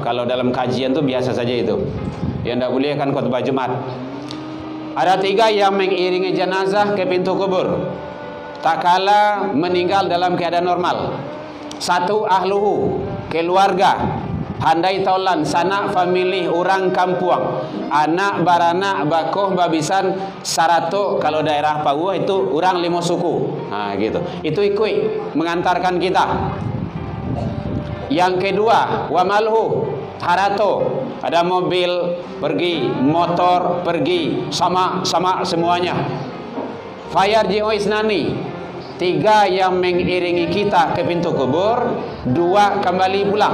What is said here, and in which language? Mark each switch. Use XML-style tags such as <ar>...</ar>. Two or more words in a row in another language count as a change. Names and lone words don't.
<id>Kalau dalam kajian tuh biasa saja itu. Yang tidak boleh kan khutbah Jumat. Ada 3 yang mengiringi jenazah ke pintu kubur tak kala meninggal dalam keadaan normal. 1 ahluhu, keluarga.</id> <min>Handai taulan sanak famili orang kampuang, anak baranak bakoh babisan sarato.</min> <id>Kalau daerah Papua itu orang 5 suku. Gitu. Itu ikut mengantarkan kita. Yang kedua, wamalhu, harato. Ada mobil pergi, motor pergi, sama semuanya.</id> <ar>فيرجع اثنان,</ar> <id>3 yang mengiringi kita ke pintu kubur, 2 kembali pulang.</id>